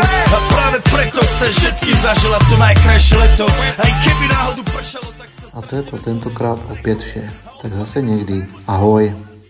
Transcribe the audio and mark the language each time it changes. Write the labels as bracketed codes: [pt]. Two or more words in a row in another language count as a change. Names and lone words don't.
[sk] A práve preto chceš všetky zaželať to najkrajšie leto. Aj keby náhodu pršalo, tak sa... [cs] A to je pro tentokrát opět vše. Tak zase někdy. Ahoj.